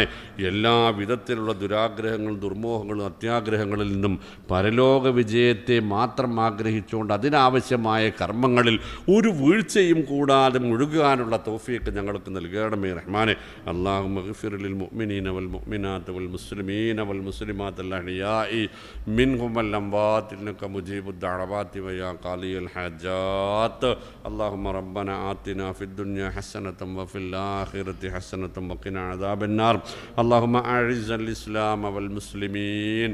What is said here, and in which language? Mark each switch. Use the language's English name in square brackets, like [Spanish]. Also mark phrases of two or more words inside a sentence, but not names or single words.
[Malayalam] എല്ലാ വിധത്തിലുള്ള ദുരാഗ്രഹങ്ങളും ദുർമോഹങ്ങളും അത്യാഗ്രഹങ്ങളിൽ നിന്നും പരലോക വിജയത്തെ മാത്രം ആഗ്രഹിച്ചുകൊണ്ട് അതിനാവശ്യമായ കർമ്മങ്ങളിൽ ഒരു വീഴ്ചയും കൂടാതെ മുഴുകാനുള്ള തൗഫീഖ് ഞങ്ങൾക്ക് നൽകണമേ റഹ്മാനെ. [Arabic] اللهم اغفر للمؤمنين و المؤمنات والمسلمين والمسلمات الأحياء منهم والأموات إنك مجيب الدعوات ويا قاضي الحاجات. اللهم ربنا آتنا في الدنيا حسنة وفي الآخرة حسنة وقنا عذاب النار. اللهم أعز الإسلام والمسلمين.